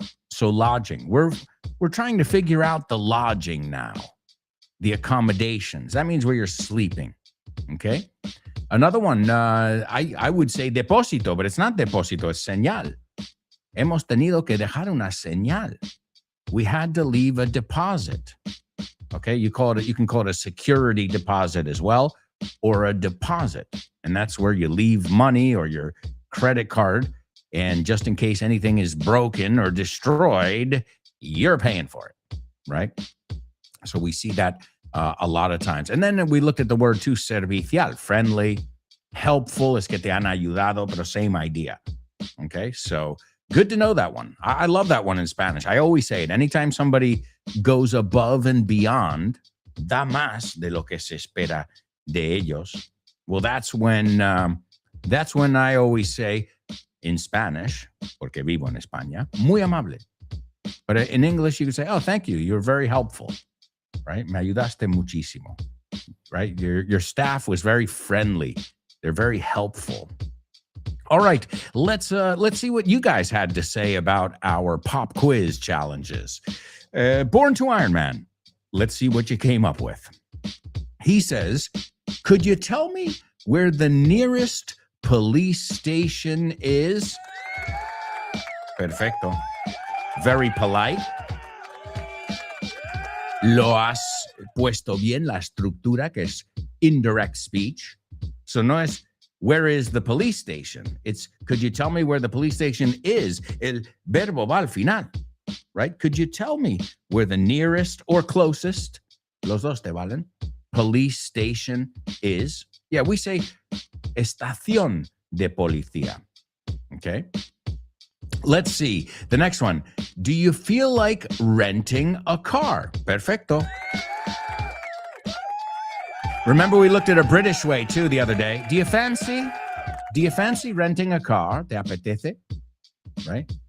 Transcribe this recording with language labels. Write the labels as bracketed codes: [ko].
[en] So lodging, we're trying to figure out the lodging now, the accommodations. That means where you're sleeping, okay? Another one, I would say depósito, but it's not depósito, it's señal. [es] Hemos tenido que dejar una señal. [en] We had to leave a deposit. Okay, you can call it a security deposit as well, or a deposit. And that's where you leave money or your credit card, and just in case anything is broken or destroyed, you're paying for it, right? So we see that a lot of times. And then we looked at the word too, servicial, friendly, helpful, [es] es que te han ayudado, [en] pero same idea. Okay, so good to know that one. I love that one in Spanish. I always say it. Anytime somebody goes above and beyond, [es] da más de lo que se espera de ellos. [en] Well, that's when I always say in Spanish, [es] porque vivo en España, muy amable. [en] But in English, you can say, oh, thank you. You're very helpful, right? [es] Me ayudaste muchísimo, right? [en] Your staff was very friendly. They're very helpful. All right, let's see what you guys had to say about our pop quiz challenges. Born to Iron Man, let's see what you came up with. He says, could you tell me where the nearest police station is? Perfecto. Very polite. [es] Lo has puesto bien la estructura, que es indirect speech. [en] So [es] no es, [en] where is the police station? It's, could you tell me where the police station is? [es] El verbo va al final, [en] right? Could you tell me where the nearest or closest, [es] los dos te valen, [en] police station is? Yeah, we say estación de policía, okay? Let's see. The next one. Do you feel like renting a car? Perfecto. Remember, we looked at a British way too the other day. Do you fancy renting a car? [es] ¿Te apetece? [en] Right?